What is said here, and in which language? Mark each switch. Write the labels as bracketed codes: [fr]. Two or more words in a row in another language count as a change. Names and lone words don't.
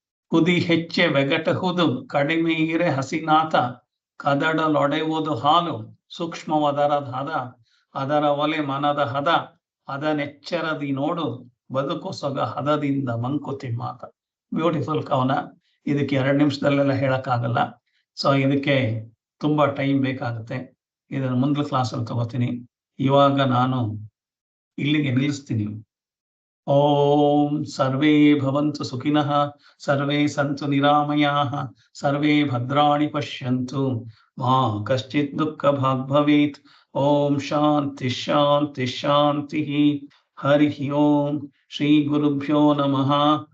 [kn] ಕುದಿ ಹೆಚ್ಚೆ ಬೆಗಟಹುದು ಕಡಿಮೆ ಇರೆ ಹಸಿನಾಥ ಕದಡಲೊಡೆಯುವುದು ಹಾಲು ಸೂಕ್ಷ್ಮವದರದ ಹದ ಅದರ ಒಲೆ ಮನದ ಹದ ಅದನೆಚ್ಚರದಿ ನೋಡು ಬದುಕು ಸೊಗ ಹದದಿಂದ ಮಂಕುತಿಮ್ಮಾತ. ಬ್ಯೂಟಿಫುಲ್ ಕವನ. ಇದಕ್ಕೆ 2 ನಿಮಿಷದಲ್ಲೆಲ್ಲ ಹೇಳಕ್ಕಾಗಲ್ಲ. ಸೊ ಇದಕ್ಕೆ ತುಂಬಾ ಟೈಮ್ ಬೇಕಾಗುತ್ತೆ. ಇದನ್ನು ಮುಂದಿನ ಕ್ಲಾಸಲ್ಲಿ ತಗೋತೀನಿ. ಇವಾಗ ನಾನು ಇಲ್ಲಿಗೆ ನಿಲ್ಲಿಸ್ತೀನಿ. [sa] ಓಂ ಸರ್ವೇ ಭವಂತು ಸುಖಿನಃ ಸರ್ವೇ ಸಂತು ನಿರಾಮಯಾಃ ಸರ್ವೇ ಭದ್ರಾಣಿ ಪಶ್ಯಂತು ಮಾ ಕಶ್ಚಿತ್ ದುಃಖ ಭಾಗ್ ಭವೇತ್. ಓಂ ಶಾಂತಿ ಶಾಂತಿ ಶಾಂತಿ. ಹರಿ ಓಂ ಶ್ರೀ ಗುರುಭ್ಯೋ ನಮಃ.